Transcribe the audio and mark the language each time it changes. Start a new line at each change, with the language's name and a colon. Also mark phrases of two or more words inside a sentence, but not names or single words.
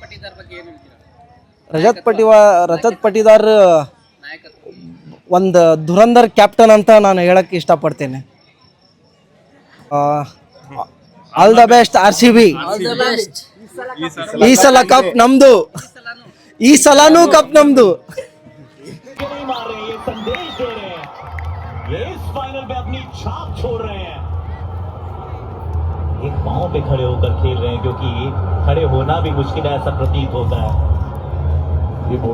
Kannada: ರಜತ್ ಪಟಿದಾರ್ ಒಂದು ಧುರಂಧರ್ ಕ್ಯಾಪ್ಟನ್ ಅಂತ ನಾನು ಹೇಳಕ್ಕೆ ಇಷ್ಟಪಡ್ತೇನೆ.
English: all the best RCB.
Kannada: ಈ ಸಲ ಕಪ್ ನಮ್ದು, ಈ ಸಲಾನೂ ಕಪ್ ನಮ್ದು.
Hindi: इस फाइनल में अपनी छाप छोड़ रहे हैं. एक पांव पे खड़े होकर खेल रहे हैं क्योंकि खड़े होना भी मुश्किल है ऐसा प्रतीत होता है.